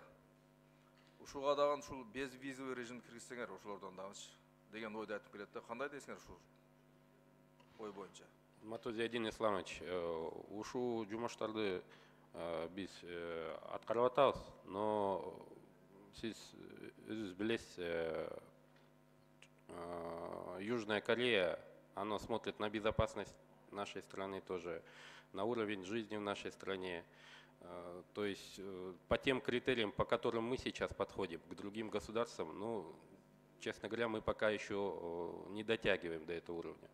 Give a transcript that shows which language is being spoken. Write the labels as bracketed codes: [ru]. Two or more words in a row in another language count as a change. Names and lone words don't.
[ky] Ушуга дагы ушул [ru] без визовый режим [ky] киргизсеңер ошолордон дагычы деген ойду айтып келет да. Кандай дейсиңер ушул ой боюнча? Мату Зиядин Исламович, ушул жумуштарды биз аткарып атабыз, но сиз өзүңүз билесиз, [ru] Южная Корея, она смотрит на безопасность нашей страны тоже, на уровень жизни в нашей стране. То есть по тем критериям, по которым мы сейчас подходим к другим государствам, ну, честно говоря, мы пока еще не дотягиваем до этого уровня.